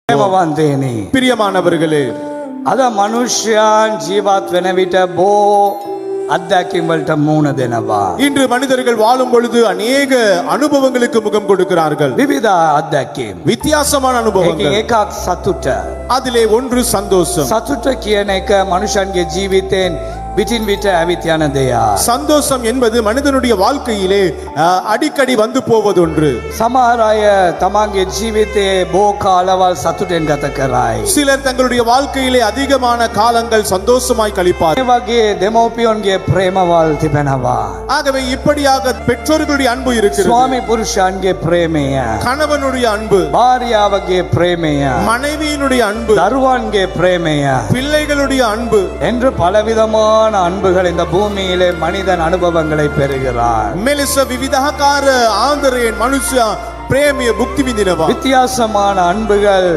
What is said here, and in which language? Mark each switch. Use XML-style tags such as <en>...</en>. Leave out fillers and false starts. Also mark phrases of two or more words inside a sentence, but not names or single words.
<si>වන්දේනි.</si> <ta>பிரியமானவர்களே,</ta> <si>අද මනුෂ්‍යයන් ජීවත් වෙන විට බෝ අත්දැකීම් වලට මුහුණ දෙනවා.</si> <ta>இன்று மனிதர்கள் வாழும் பொழுது அநேக அனுபவங்களுக்கு முகம் கொடுக்கிறார்கள்.</ta> <si>විවිධ අත්දැකීම්.</si> <ta>வித்தியாசமான</ta> <si>ඒකෙන්</si> <ta>அனுபவங்கள்.</ta> <si>එකක් සතුට.</si> <ta>அதிலே ஒன்று சந்தோஷம்.</ta> <si>සතුට කියන එක මනුෂ්‍යන්ගේ ජීවිතෙන් විටින් විට ඇවිත් යන දෙයක්.</si> <ta>சந்தோஷம் என்பது மனிதனுடைய வாழ்க்கையிலே அடிக்கடி வந்து போவதொன்று.</ta> <si>සමහර අය තමන්ගේ ජීවිතයේ බෝ කාලවල් සතුටෙන් ගත කරයි.</si> <ta>சிலர் தங்களுடைய வாழ்க்கையிலே அதிகமான காலங்கள் சந்தோஷமாய்</ta> <si>මේ</si> <ta>கழிப்பார்கள்.</ta> <si>වගේ දෙමව්පියන්ගේ ප්‍රේමවල් තිබෙනවා.</si> <ta>ஆகவே இப்படியாக பெற்றோர்களுடைய அன்பு இருக்கிறது,</ta> <si>ස්වාමි පුරුෂයන්ගේ ප්‍රේමය,</si> <ta>கணவனுடைய அன்பு,</ta> <si>භාර්යාවගේ ප්‍රේමය,</si> <ta>மனைவியினுடைய அன்பு,</ta> <si>දරුවන්ගේ ප්‍රේමය</si> <ta>பிள்ளைகளுடைய அன்பு என்று பலவிதமான அன்புகள் இந்த பூமியிலே மனிதன் அனுபவங்களை பெறுகிறார்.</ta> <si>මෙලෙස විවිධාකාර ආදරයෙන් මනුෂ්‍යයා ප්‍රේමය භුක්ති විඳිනවා.</si> <ta>வித்தியாசமான அன்புகள்</ta>